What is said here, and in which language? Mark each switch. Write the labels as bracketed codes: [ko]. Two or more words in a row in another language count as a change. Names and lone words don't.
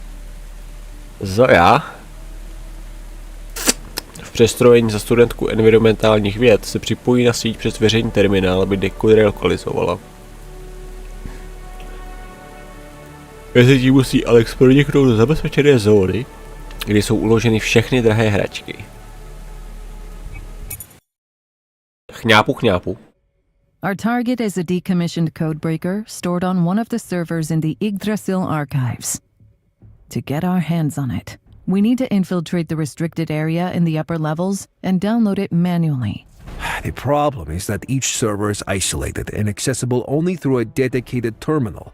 [cs] Zoja v přestrojení za studentku environmentálních věd se připojí na síť přes veřejný terminál, aby dekoder lokalizovala. Mezitím musí Alex proniknout do zabezpečené zóny, kde jsou uloženy všechny drahé hračky. Chňápu, chňápu. [en] Our target is a decommissioned codebreaker stored on one of the servers in the Yggdrasil archives. To get our hands on it, we need to infiltrate the restricted area in the upper levels and download it manually. The problem is that each server is isolated and accessible only through a dedicated terminal.